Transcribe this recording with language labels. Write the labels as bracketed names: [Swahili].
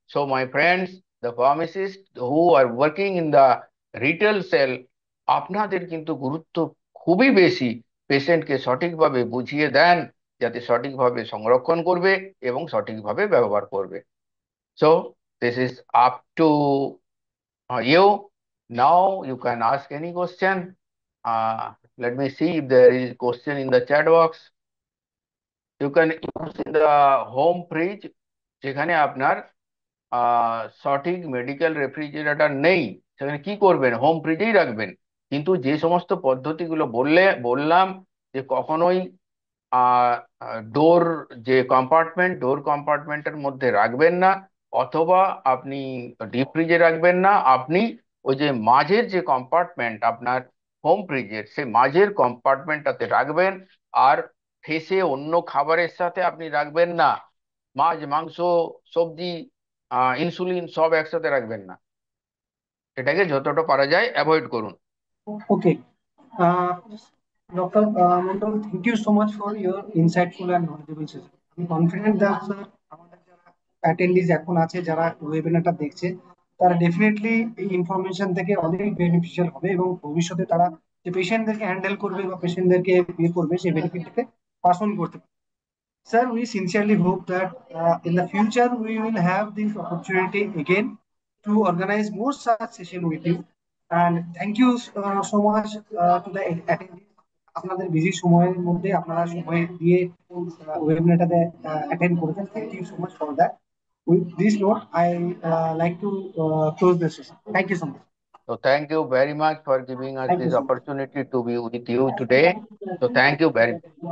[English] so my friends, the pharmacist who are working in the retail sale, [Bangla] আপনাদের কিন্তু গুরুত্ব খুবই বেশি। পেশেন্টকে সঠিকভাবে বুঝিয়ে দেন, যাতে সঠিকভাবে সংরক্ষণ করবে এবং সঠিকভাবে ব্যবহার করবে। [English] So this is up to you. Now you can ask any question. Let me see if there is question in the chat box. You can use in the home fridge, [Bangla] যেখানে আপনার সঠিক মেডিকেল রেফ্রিজারেটর নেই, সেখানে কি করবেন, home ফ্রিজেই রাখবেন। কিন্তু যে সমস্ত পদ্ধতিগুলো বললাম, যে কখনোই ডোর, যে ডোর কম্পার্টমেন্টের মধ্যে রাখবেন না, অথবা আপনি ডিপ ফ্রিজে রাখবেন না। আপনি ওই যে মাঝের যে কম্পার্টমেন্ট আপনার হোম ফ্রিজের, সেই মাঝের কম্পার্টমেন্টটাতে রাখবেন। আর ঠেসে অন্য খাবারের সাথে আপনি রাখবেন না, মাছ, মাংস, সবজি, ইনসুলিন সব একসাথে রাখবেন না। এটাকে যতটা পারা যায় অ্যাভয়েড করুন। [English] Okay. Uh, Dr. Mondal, thank you so much for your insightful and knowledgeable session. [Bangla] আমি কনফিডেন্ট that স্যার আমাদের যারা অ্যাটেন্ডিজ এখন আছে, যারা ওয়েবিনারটা দেখছে, তারা ডেফিনেটলি এই ইনফরমেশন থেকে অনেক বেনিফিশিয়াল হবে, এবং ভবিষ্যতে তারা যে পেশেন্টদেরকে হ্যান্ডেল করবে বা পেশেন্টদেরকে ইয়ে করবে, সেই বেনিফিটটাকে পাস অন করতে পারবে। [English] Sir, we sincerely hope that in the future we will have this opportunity again to organize more such session with you. And thank you so much to the attendees. [Bangla] আপনাদের busy সময়ের মধ্যে আপনারা সময় দিয়ে ওয়েবিনারটাতে attend করেছেন। [English] Thank you so much for that. With this note I like to close the session. Thank you so much. So thank you very much for giving us thank you this so much. opportunity to be with you today. So thank you very much.